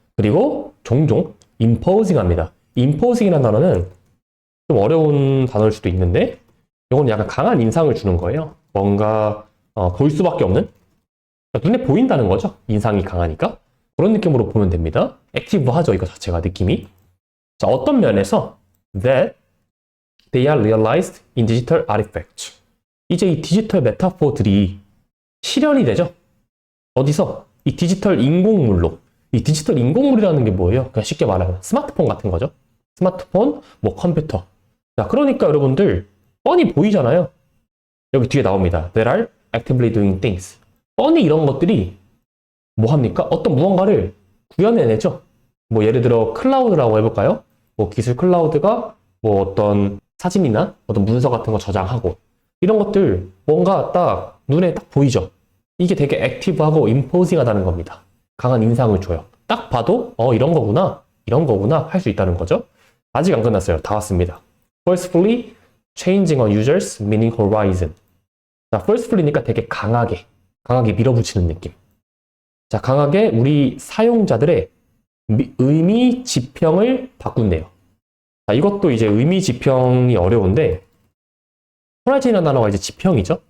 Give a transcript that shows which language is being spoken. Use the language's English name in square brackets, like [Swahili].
[Korean] 그리고 종종 imposing합니다. imposing이라는 단어는 좀 어려운 단어일 수도 있는데 이건 약간 강한 인상을 주는 거예요. 뭔가 볼 수밖에 없는? 그러니까 눈에 보인다는 거죠. 인상이 강하니까. 그런 느낌으로 보면 됩니다. 액티브하죠. 이거 자체가 느낌이. [English] 자, 어떤 면에서 that they are realized in digital artifacts. [Korean] 이제 이 디지털 메타포들이 실현이 되죠. 어디서? 이 디지털 인공물로. 이 디지털 인공물이라는 게 뭐예요? 그냥 쉽게 말하면 스마트폰 같은 거죠. 스마트폰, 뭐 컴퓨터. 자, 그러니까 여러분들 뻔히 보이잖아요. 여기 뒤에 나옵니다. [English] They are actively doing things. [Korean] 뻔히 이런 것들이 뭐 합니까? 어떤 무언가를 구현해내죠. 뭐 예를 들어 클라우드라고 해볼까요? 뭐 기술 클라우드가 뭐 어떤 사진이나 어떤 문서 같은 거 저장하고 이런 것들 뭔가 딱 눈에 딱 보이죠. 이게 되게 액티브하고 임포징하다는 겁니다. 강한 인상을 줘요. 딱 봐도 이런 거구나 할 수 있다는 거죠. 아직 안 끝났어요. 다 왔습니다. [English] Forcefully changing a user's meaning horizon. [Korean] 자, forcefully니까 되게 강하게 밀어붙이는 느낌. 자, 강하게 우리 사용자들의 의미 지평을 바꾼대요. 자, 이것도 이제 의미 지평이 어려운데 호라이즌이라는 단어가 이제 지평이죠.